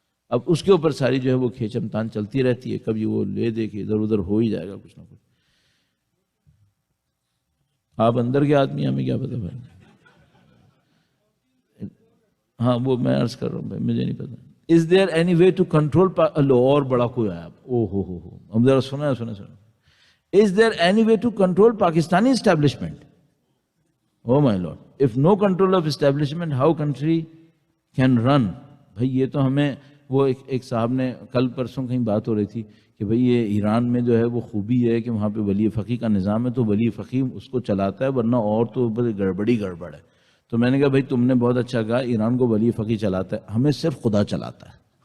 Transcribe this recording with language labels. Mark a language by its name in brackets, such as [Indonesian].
[Urdu] اب اس کے اوپر ساری جو ہے وہ کھیچم تان چلتی رہتی ہے, کبھی وہ لے دے کے ادھر ادھر ہو ہی جائے گا کچھ نہ کچھ. آپ اندر کے آدمی, ہمیں کیا پتا بھائی. ہاں وہ میں عرض کر رہا ہوں بھائی, مجھے نہیں پتا. [English] Is there any way to control [Urdu] اور بڑا کوئی آیا, او ہو ہم ذرا سنا. [English] Is there any way to control Pakistani establishment? Oh my lord, if no control of establishment, how country can run? [Urdu] بھائی یہ تو ہمیں وہ ایک صاحب نے کل پرسوں کہیں بات ہو رہی تھی کہ بھئی یہ ایران میں جو ہے وہ خوبی ہے کہ وہاں پہ ولی فقی کا نظام ہے تو ولی فقی اس کو چلاتا ہے, ورنہ اور تو گڑبڑ ہے. تو میں نے کہا بھائی تم نے بہت اچھا کہا, ایران کو ولی فقی چلاتا ہے, ہمیں صرف خدا چلاتا ہے.